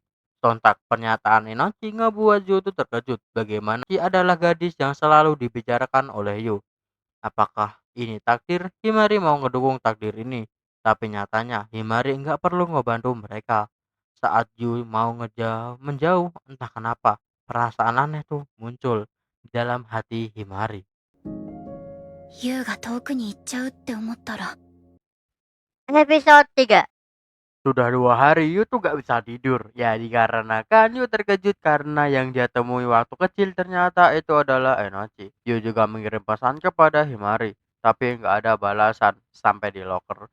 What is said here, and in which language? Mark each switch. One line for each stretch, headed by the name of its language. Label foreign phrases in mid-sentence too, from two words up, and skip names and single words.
Indonesian: Sontak pernyataan Inochi ngebuat Yu tuh terkejut bagaimana dia adalah gadis yang selalu dibicarakan oleh Yu. Apakah ini takdir? Himari mau ngedukung takdir ini. Tapi nyatanya Himari nggak perlu ngebantu mereka. Saat Yu mau menjauh entah kenapa perasaan aneh tuh muncul di dalam hati Himari.
Japanese: ユウが遠くに行っちゃうって思ったら
Indonesian: Episode 3. Sudah 2 hari Yu tuh gak bisa tidur. Ya dikarenakan Yu terkejut karena yang dia temui waktu kecil ternyata itu adalah Enochi. Yu juga mengirim pesan kepada Himari. Tapi nggak ada balasan sampai di locker.